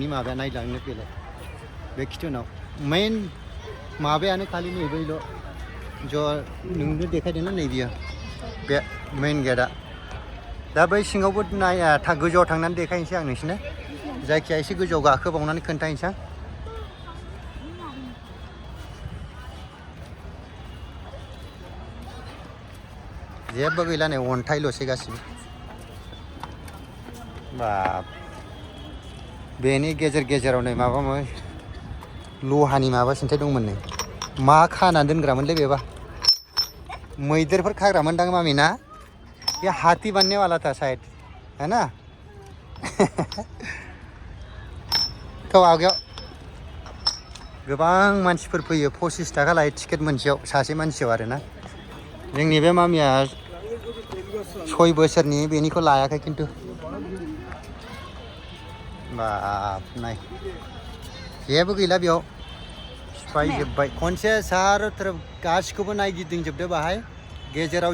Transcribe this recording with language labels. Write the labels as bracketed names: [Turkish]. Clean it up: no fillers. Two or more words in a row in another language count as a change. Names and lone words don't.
[Bodo] माबाया नायलांनो फैलाय बे खिथुनाव मेन माबायानो खालि नैबैल' ज' नोंनो देखायदोंना नै बियो बे मेन गेटआ दा बै सिङावबो गोजौआव थांनानै देखायनोसै आं नोंसोरनो जायखिया एसे गोजौआव गाखोबावनानै खोन्थानोसै आं जेबो गैला नै अन्थाइल'सै गासिबो बाब बेनि गेजेराव नै माबा लहानि माबा सिन्थाय दंमोन नै मा खाना दोनग्रामोनलै बेबा मैदेरफोर खाग्रामोनदां मामि ना [Hindi] ये हाथी बनने वाला था शायद है ना [Bodo] तो आगेयाव गोबां मानसिफोर फैयो 25 थाखा लायो टिकेट मोनसेयाव सासे मानसियाव आरोना जोंनि बे मामिया 6 बोसोरनि बेनिखौ लायाखै खिन्थु बाप नाय जेबो गैला बेयाव सिफायजोब्बाय खनसे [Hindi] सारो तरफ [Bodo] गासिखौबो नायगिदिंजोबदो बाहाय गेजेराव